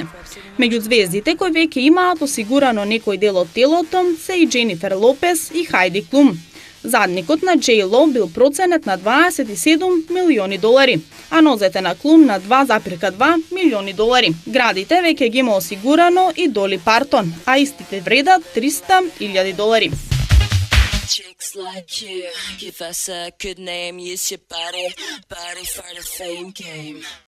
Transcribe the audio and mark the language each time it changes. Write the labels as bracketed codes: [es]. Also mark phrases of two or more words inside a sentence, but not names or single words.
[mk] Меѓу звездите кои веќе имаат осигурано некој дел од телото се и Дженифер Лопес и Хајди Клум. Задникот на Джей Ло бил проценет на $27 милиони, а нозете на Клум на $2,2 милиони. Градите веќе ги има осигурано и Доли Партон, а истите вредат $300,000. [en] Chicks like you, give us a good name, use your body for the fame game.